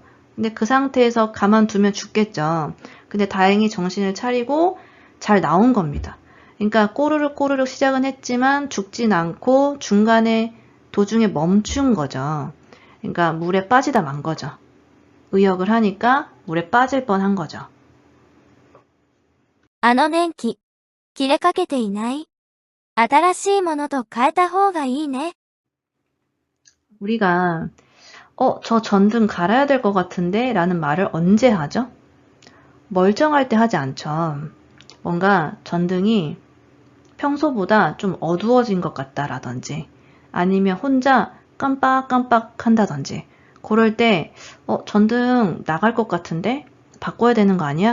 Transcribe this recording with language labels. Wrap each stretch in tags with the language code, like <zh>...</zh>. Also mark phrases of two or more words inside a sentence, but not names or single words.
<ko>근데 그 상태에서 가만두면 죽겠죠. 근데 다행히 정신을 차리고 잘 나온 겁니다. 그러니까 꼬르륵 꼬르륵 시작은 했지만 죽진 않고 중간에 도중에 멈춘 거죠. 그러니까 물에 빠지다 만 거죠. 의역을 하니까 물에 빠질 뻔한 거죠.</ko> <ja>あの電気、切れかけていない？新しいものと変えた方がいいね。</ja> <ko>우리가 저 전등 갈아야 될 것 같은데 라는 말을 언제 하죠? 멀쩡할 때 하지 않죠. 뭔가 전등이 평소보다 좀 어두워진 것 같다라든지 아니면 혼자 깜빡깜빡 한다든지 그럴 때 전등 나갈 것 같은데 바꿔야 되는 거 아니야?</ko>